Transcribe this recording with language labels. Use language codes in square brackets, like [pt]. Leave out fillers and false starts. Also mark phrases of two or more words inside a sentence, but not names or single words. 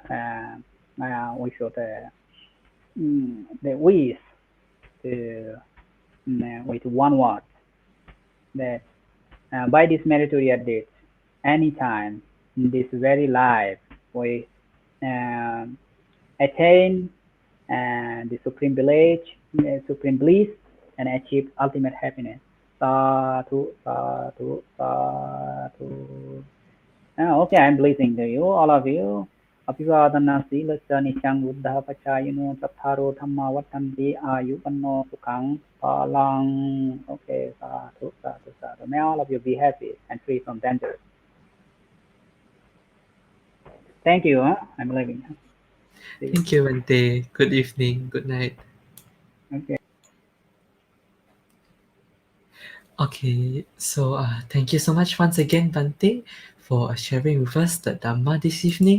[en] we should the wish to with one word that by this meritorious deed, anytime in this very life we um, attain the supreme bliss, and achieve ultimate happiness. [pi] Sadhu, sadhu, sadhu. [en] Okay, I'm blessing to you, all of you. [pi] Abhivadana silasya nityang buddha pachayino tatharo dhamma vatanti ayuvanno sukhang palang. Okay, sadhu, sadhu, sadhu. [en] May all of you be happy and free from danger. Thank you. I'm leaving. See you. Thank you, Bhante. Good evening. Good night. Okay. Okay, thank you so much once again, Bhante, for sharing with us the Dhamma this evening.